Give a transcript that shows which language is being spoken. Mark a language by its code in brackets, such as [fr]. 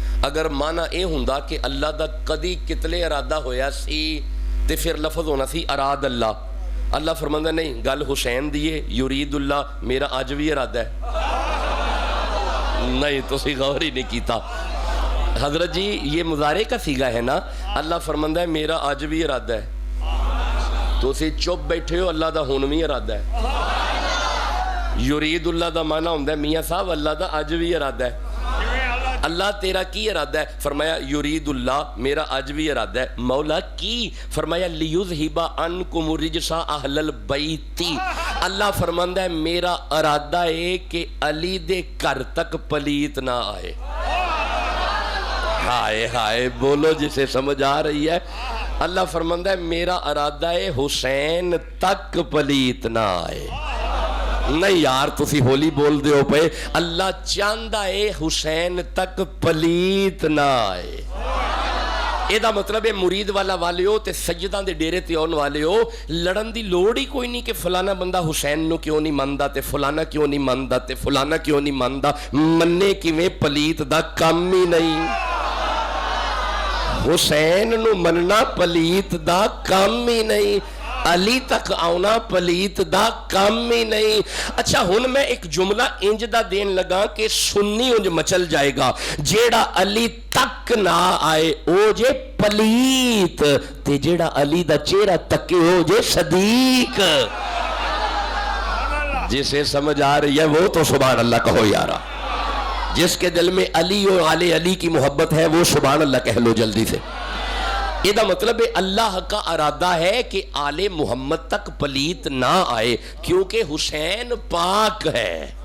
[pa] اگر معنی اے ہوندا کہ اللہ دا کدی کتلے ارادہ ہویا سی تے پھر لفظ ہونا سی اراد اللہ. اللہ فرماندا نہیں گل حسین دیے یرید اللہ میرا اج بھی ارادہ ہے. نہیں تسی غور ہی نہیں کیتا حضرت جی. [ur] یہ مضارع کا صیغہ ہے نا. [pa] اللہ فرماندا ہے میرا اج بھی ارادہ ہے. تو اسی چپ بیٹھے ہو اللہ دا ہن بھی ارادہ ہے. یرید اللہ دا معنی ہوندا ہے میاں صاحب اللہ دا اج بھی ارادہ ہے. اللہ تیرا کی ارادہ ہے؟ فرمایا یرید اللہ میرا اج بھی ارادہ ہے. مولا کی؟ فرمایا [ar] لیذہب عنکم الرجس اہل البیت. [pa] اللہ فرماندا ہے میرا ارادہ ہے کہ علی دے گھر تک پلیت نہ آئے. [ur] ہائے ہائے بولو جسے سمجھ آ رہی ہے. [pa] اللہ فرماندا ہے میرا ارادہ ہے حسین تک پلیت نہ آئے. نہیں یار تسی ہولی بول دے ہو پے. اللہ چاہندا ہے حسین تک پلیت نہ آئے. اے دا مطلب ہے مرید والا والے ہو تے سجدہ دے ڈیرے تے آن والے ہو لڑن دی لوڑ ہی کوئی نہیں کہ فلانا بندہ حسین نو کیوں نہیں مندا تے فلانا کیوں نہیں مندا تے فلانا کیوں نہیں مندا. مننے کیویں پلیت دا کم ہی نہیں. حسین نو مننا پلیت دا کم ہی نہیں. علی تک آونا پلیت دا کم ہی نہیں. اچھا ہن میں ایک جملہ انج دا دین لگا کہ سنی انج مچل جائے گا. جیڑا علی تک نہ آئے او جے پلیت تے جیڑا علی دا چہرہ تکے ہو جے صدیق. [ur] جسے سمجھ آ رہی ہے وہ تو سبحان اللہ کہو یارا. جس کے دل میں علی اور آل علی کی محبت ہے وہ سبحان اللہ کہہ لو جلدی سے. [pa] یہ دا مطلب ہے [ur] اللہ کا ارادہ ہے کہ آل محمد تک پلیت نہ آئے کیونکہ حسین پاک ہے.